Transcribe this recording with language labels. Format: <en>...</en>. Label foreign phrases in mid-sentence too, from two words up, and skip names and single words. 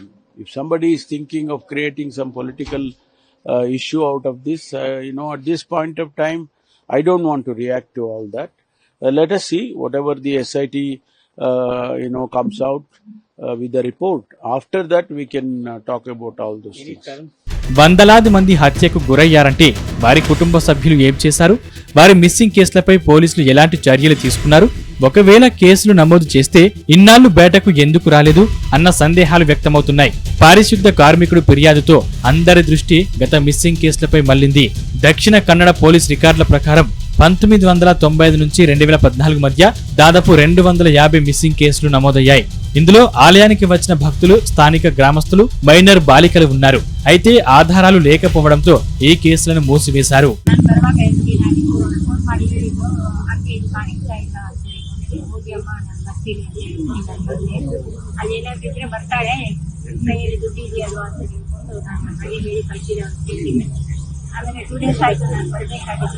<en>If somebody is thinking of creating some political issue out of this, at this point of time, I don't want to react to all that. Let us see whatever the SIT, comes out with the report. After that, we can talk about all those things.</en> <te>వందలాది మంది హత్యకు గురయ్యారంటే వారి కుటుంబ సభ్యులు ఏం చేశారు, వారి మిస్సింగ్ కేసులపై పోలీసులు ఎలాంటి చర్యలు తీసుకున్నారు, ఒకవేళ కేసులు నమోదు చేస్తే ఇన్నాళ్లు బయటకు ఎందుకు రాలేదు అన్న సందేహాలు వ్యక్తమవుతున్నాయి. పారిశుద్ధ కార్మికుడు ఫిర్యాదుతో అందరి దృష్టి గత మిస్సింగ్ కేసులపై మళ్లింది. దక్షిణ కన్నడ పోలీస్ రికార్డుల ప్రకారం 1995 నుంచి 2014 మధ్య దాదాపు 250 మిస్సింగ్ కేసులు నమోదయ్యాయి. ఇందులో ఆలయానికి వచ్చిన భక్తులు, స్థానిక గ్రామస్తులు, మైనర్ బాలికలు ఉన్నారు. అయితే ఆధారాలు లేకపోవడంతో ఈ కేసులను మూసివేశారు.</te> <kn>ಆಮೇಲೆ 2 days ಆಯಿತು ನಾನು ಬರಬೇಕಾಗಿತ್ತು.</kn>